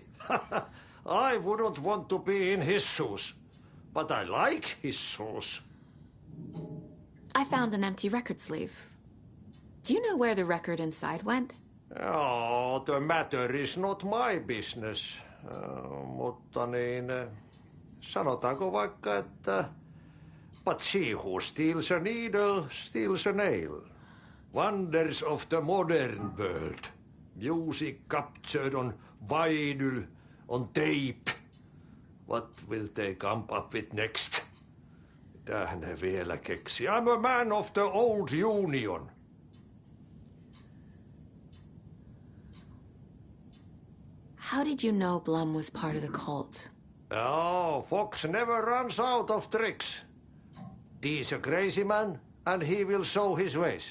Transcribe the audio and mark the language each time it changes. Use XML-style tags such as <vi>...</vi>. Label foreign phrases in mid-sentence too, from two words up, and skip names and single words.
<en>I wouldn't want to be in his shoes. But I like his shoes. I found an empty record sleeve. Do you know where the record inside went? Oh, the matter is not my business.</en> <fi>Mutta niin, sanotaanko vaikka, että</fi> <en>but she who steals a needle steals a nail. Wonders of the modern world. Music captured on vinyl, on tape. What will they come up with next?</en> <fi>Mitä ne vielä keksi?</fi> <en>I'm a man of the old union. How did you know Blum was part of the cult? Oh, Fox never runs out of tricks. He's a crazy man, and he will show his ways.</en>